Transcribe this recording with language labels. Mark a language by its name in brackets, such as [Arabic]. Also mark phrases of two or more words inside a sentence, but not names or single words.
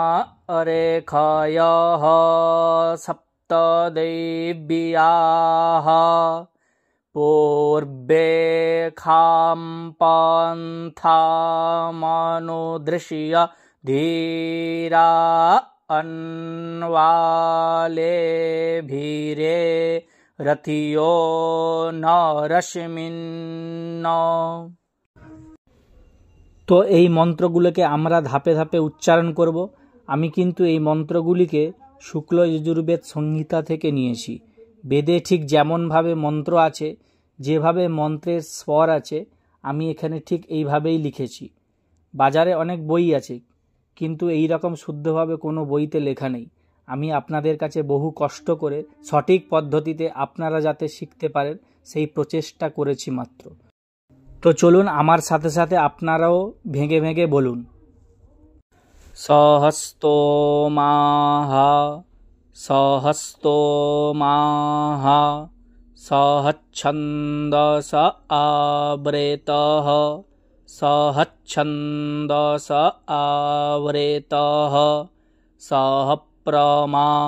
[Sanskrit] रेखयः सप्तदेव्याः पूर्वे खां पन्थामनुदृश्य धीरा अन्वालेभिरे रथियो नरश्मिन्न। [Bangla] तो এই মন্ত্রগুলোকে আমরা ধাপে ধাপে উচ্চারণ করব। আমি কিন্তু এই মন্ত্রগুলিকে শুক্ল যজুর্বেদ সংহিতা থেকে নিয়েছি। বেদে ঠিক যেমনভাবে মন্ত্র আছে, যেভাবে মন্ত্রের স্বর আছে, আমি এখানে ঠিক এইভাবেই লিখেছি। বাজারে অনেক বই আছে, কিন্তু এই রকম শুদ্ধভাবে কোনো বইতে লেখা নেই। আমি আপনাদের কাছে বহু কষ্ট করে সঠিক পদ্ধতিতে আপনারা যাতে শিখতে পারেন সেই প্রচেষ্টা করেছি মাত্র। তো চলুন আমার সাথে সাথে আপনারাও ভেঙে ভেঙে বলুন। [Sanskrit] सहस्तोमाः सहस्तोमाः सहच्छन्दस आवृतः सहच्छन्दस आवृतः सह प्रमा